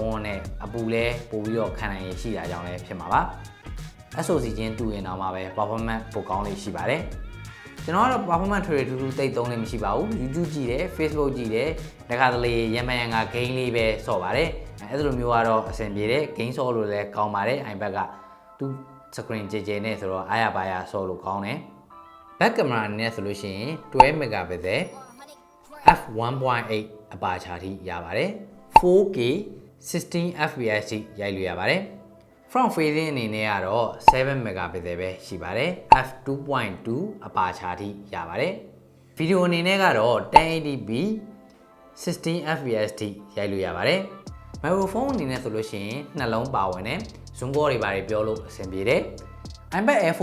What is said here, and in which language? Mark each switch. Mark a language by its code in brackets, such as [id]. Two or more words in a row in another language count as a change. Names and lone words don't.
[my] န်းနဲ့အပူလဲပိုပြီးတော့ခံနိုင်ရရှိတာကြောင့်လည်းဖြစ်မှာပါ SoC ချင်းတူရင်တော့မှပဲ performance ပိုကောင်းလေးရှိပါတယ်ကျွန်တော်ကတော့ performance ထွေထူးထူးတိတ်သုံးလေးမရှိပါဘူး YouTube ကြည့်တယ် Facebook ကြည့်တယ်တခါတလေရံမရံက game လေးပဲဆော့ပါတယ်အဲ့လိုမျိုးကတော့အဆင်ပြေတယ် game ဆော့လို့လည်းကောင်းပါတယ် iPad ကသူ screen ကြဲနဲ့ဆိုတော့အားရပါရဆော့လို့ကောင်းတယ် [en] back camera [my] အနေနဲ့ဆိုလို့ရှိရင်12 megapixel [en] f1.8 aperture [my] ထိရပါတယ် 4K 16 fps ထိရိုက်လို့ရပါတယ် [en] front facing [my] အနေနဲ့ကတော့7 megapixel ပဲရှိပါတယ် [en] f2.2 aperture [my] ထိရပါတယ် video အနေနဲ့ကတော့ 1080p 16 fps ထိရိုက်လို့ရပါတယ် microphone အနေနဲ့ဆိုလို့ရှိရင်နှလုံးပါဝင်တယ် [en] zoom call [my] တွေပါတယ်ပြောလို့အဆင်ပြေတယ် iPad Air